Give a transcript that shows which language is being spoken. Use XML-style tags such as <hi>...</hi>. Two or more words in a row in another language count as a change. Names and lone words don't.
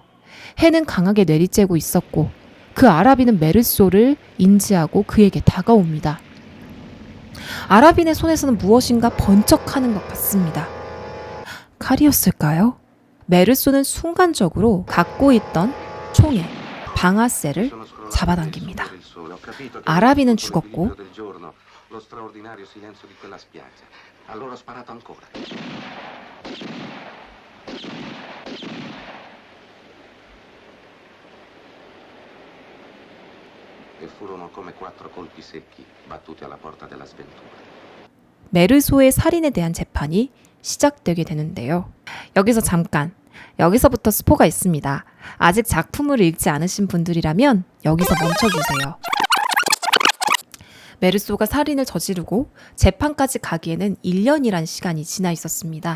<ko>해는 강하게 내리쬐고 있었고 그 아랍인은 메르소를 인지하고 그에게 다가옵니다. 아랍인의 손에서는 무엇인가 번쩍하는 것 같습니다. 칼이었을까요? 메르소는 순간적으로 갖고 있던 총에 방아쇠를 잡아당깁니다. 아랍인은 죽었고</ko> <it>Allora ho sparato ancora. E furono come 4 colpi secchi battuti alla porta della sventura.</it> <ko>메르소의 살인에 대한 재판이 시작되게 되는데요. 여기서부터 스포가 있습니다. 아직 작품을 읽지 않으신 분들이라면 여기서 멈춰주세요. 메르소가 살인을 저지르고 재판까지 가기에는 1년이란 시간이 지나 있었습니다.</ko>